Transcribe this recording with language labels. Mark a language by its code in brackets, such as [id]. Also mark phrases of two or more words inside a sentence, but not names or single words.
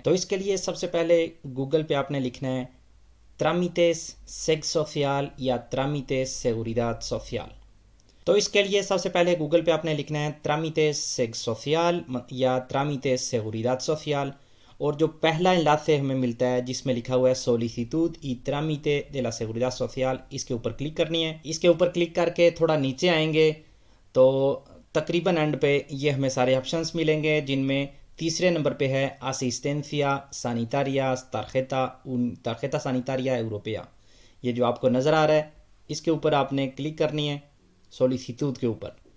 [ur] تو اس کے لیے سب سے پہلے گوگل پہ آپ نے لکھنا ہے [es] trámites seg social [ur] یا [es] trámites seguridad social. [ur] تو اس کے لیے سب سے پہلے گوگل پہ آپ نے لکھنا ہے [es] trámites seg social [ur] یا [es] trámites seguridad social, [ur] اور جو پہلا انلاce ہمیں ملتا ہے جس میں لکھا ہوا ہے سولیسیٹود [es] y trámite de la seguridad social، [ur] اس کے اوپر کلک کرنی ہے۔ اس کے اوپر کلک کر کے تھوڑا نیچے آئیں گے تو تقریباً اینڈ پہ یہ ہمیں سارے آپشنز ملیں گے، جن میں تیسرے نمبر پہ ہے [es] asistencia sanitaria tarjeta sanitaria europea, [ur] یہ جو آپ کو نظر آ رہا ہے اس کے اوپر آپ نے کلک کرنی ہے، سولیسیٹود کے اوپر۔